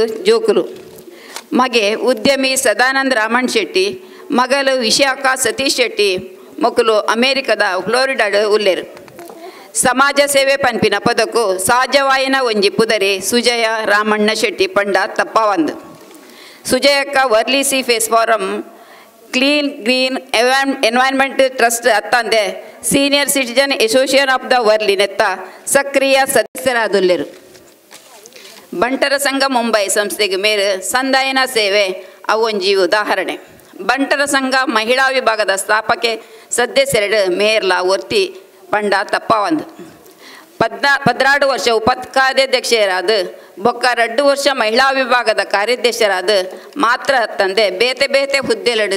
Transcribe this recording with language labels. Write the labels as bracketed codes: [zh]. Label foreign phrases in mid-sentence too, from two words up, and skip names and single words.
[tcy] ಜೋಕುಲು ಮಗೆ ಉದ್ಯಮಿ ಸದಾನಂದ ರಾಮಣ್ ಶೆಟ್ಟಿ ಮಗಲು ವಿಶಾಖ ಸತೀಶ್ ಶೆಟ್ಟಿ ಮೊಕಲು ಅಮೇರಿಕದ ಫ್ಲೋರಿಡಾಡು ಉಲ್ಲೇರು ಸಮಾಜ ಸೇವೆ ಪನ್ಪಿನ ಪದಕ್ಕೂ ಸಹಜವಾಯಿನ ಒಂಜಿ ಪುದರಿ ಸುಜಯ ರಾಮಣ್ಣ ಶೆಟ್ಟಿ ಪಂಡ ತಪ್ಪವಂದು ಸುಜಯಕ್ಕ ವರ್ಲಿ ಸಿ ಫೇಸ್ ಫಾರಂ ಕ್ಲೀನ್ ಗ್ರೀನ್ ಎನ್ವೈರ್ಮೆಂಟ್ ಟ್ರಸ್ಟ್ ಅತ್ತಂದೆ ಸೀನಿಯರ್ ಸಿಟಿಜನ್ ಅಸೋಸಿಯೇಷನ್ ಆಫ್ ದ ವರ್ಲಿ ನೆತ್ತ ಸಕ್ರಿಯ ಸದಸ್ಯರಾದುಲ್ಲೆರು ಬಂಟರ ಸಂಘ ಮುಂಬೈ ಸಂಸ್ಥೆಗೆ ಮೇರೆ ಸಂದಾಯನ ಸೇವೆ ಅವೊಂಜಿ ಉದಾಹರಣೆ ಬಂಟರ ಸಂಘ ಮಹಿಳಾ ವಿಭಾಗದ ಸ್ಥಾಪಕೆ ಸದಸ್ಯರೆಡು ಮೇರ್ಲ ಒರ್ತಿ ಪಂಡ ತಪ್ಪವಂದು 16 ವರ್ಷ ಉಪಾಧ್ಯಕ್ಷರಾದ ಬೊಕ್ಕ 2 ವರ್ಷ ಮಹಿಳಾ ವಿಭಾಗದ ಕಾರ್ಯಾಧ್ಯಕ್ಷರಾದ ಮಾತ್ರ ತಂದೆ ಬೇತೆ ಹುದ್ದೆಲಡು